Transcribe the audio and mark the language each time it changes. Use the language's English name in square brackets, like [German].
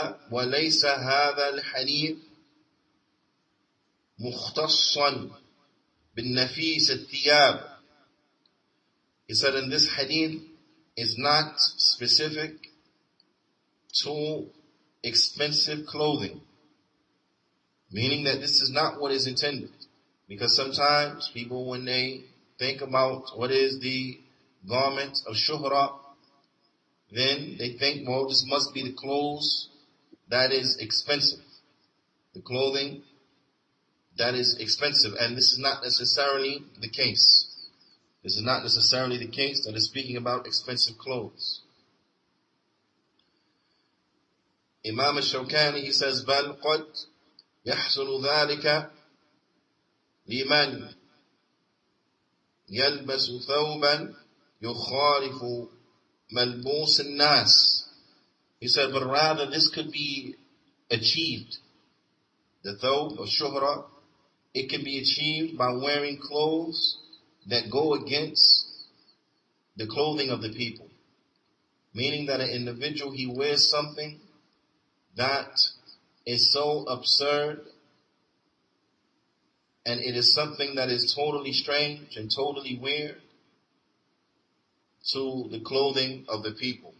[Arabic] وليس هذا الحديث مختصا بالنفيس الثياب. [English] He said, in this hadith is not specific to expensive clothing, meaning that this is not what is intended. Because sometimes people, when they think about what is the garment of shuhra, then they think, well, this must be the clothes that is expensive, the clothing that is expensive, and this is not necessarily the case. This is not necessarily the case that is speaking about expensive clothes. Imam al-Shawkani, he says, [Arabic] بل قد يحصل ذلك لمن يلبس ثوبا يخالف ملبوس الناس. [English] He said, but rather this could be achieved. The thawb of shuhra, it can be achieved by wearing clothes that go against the clothing of the people. Meaning that an individual, he wears something that is so absurd, and it is something that is totally strange and totally weird to the clothing of the people.